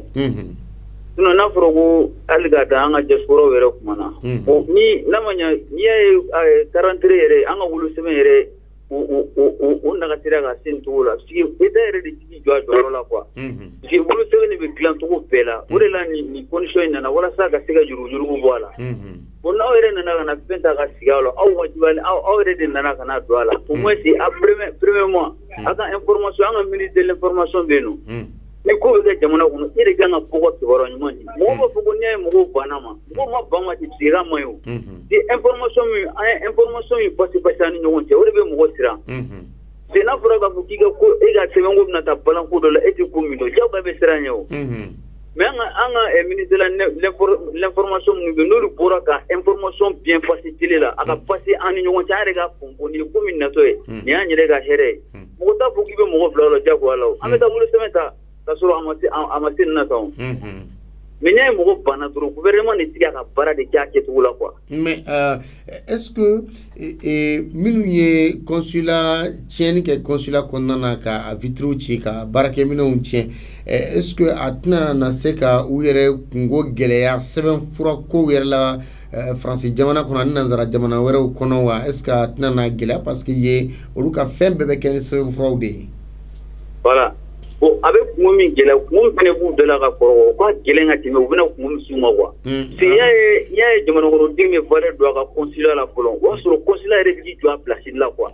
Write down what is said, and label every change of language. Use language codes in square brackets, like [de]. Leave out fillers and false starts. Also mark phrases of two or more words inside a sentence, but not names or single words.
[bm] Sinon n'a fɔra ko hali ka da an ka diaspora yɛrɛ kuma na ni n'a ma ɲa n'i y'a ye calendrier yɛrɛ an ka wolo sɛbɛn yɛrɛ o nagatira ka se nin cogo la [fr] parce que [bm] État yɛrɛ de tigi jɔ a jɔyɔrɔ la quoi [fr] parce que [bm] wolo sɛbɛn de bɛ dilan cogo bɛɛ la o de la nin condition in nana walasa ka se ka yurugu bɔ a la bon n'aw yɛrɛ nana ka na fɛn ta ka sigi a la aw wajibiyalen aw yɛrɛ de nana ka na don a la [fr] au moins [bm] a premier mois a ka information an ka [fr] ministre de l'information [bm] bɛ yen nɔ ni ko bɛ kɛ jamana kɔnɔ e de kan ka bɔgɔ kibaruya ɲuman di mɔgɔ b'a fɔ ko n'i ye mɔgɔw banna ma mɔgɔ ma ban ma ci sira ma ye o ni information min an ye information min basi an ni ɲɔgɔn cɛ o de bɛ mɔgɔ siran c'est n'a fɔra k'a fɔ k'i ka ko e ka sɛbɛn ko bɛna taa balan ko dɔ la e tɛ ko min dɔn jagoya bɛ siran ɲɛ o mais an ka [fr] ministre de l'information [bm] minnu bɛ n'olu bɔra ka [fr] information bien passer télé [bm] la a ka passer an ni ɲɔgɔn cɛ an yɛrɛ ka fɔ nin ye ko min natɔ ye nin y'an yɛrɛ ka hɛrɛ ye mɔgɔ t'a fɔ k'i bɛ mɔgɔ bila o la jagoya la o an bɛ taa bolo sɛbɛn ta ka sɔrɔ a ma se nin na tan o mais n'i ye mɔgɔ banna dɔrɔn gouvernement de tɛ ka baara de kɛ a kɛcogo la quoi. [fr] Mais est-ce que [bm] minnu ye consulat tiɲɛni kɛ consulat kɔnɔna na ka vitres ci ka baarakɛminɛnw tiɲɛ [fr] est-ce que [bm] a tɛna na se ka u yɛrɛ kungo gɛlɛya sɛbɛnfura kow yɛrɛ la Faransi jamana kɔnɔ ani nanzara jamana wɛrɛw kɔnɔ wa [fr] est-ce que [bm] a tɛna na gɛlɛya [fr] parce que [bm] ye olu ka fɛn bɛɛ bɛ kɛ ni sɛbɛnfuraw de ye. [fr] Voilà. Bon, avec [bm] kungo min gɛlɛya kungo fana b'u dɔ la ka kɔrɔ u ka gɛlɛn ka tɛmɛ u bɛna kungo min s'u ma quoi. C'est n'i y'a ye jamana kɔnɔden bɛ valeur don a ka consulat la fɔlɔ o y'a sɔrɔ consulat yɛrɛ b'i jɔ a place la quoi.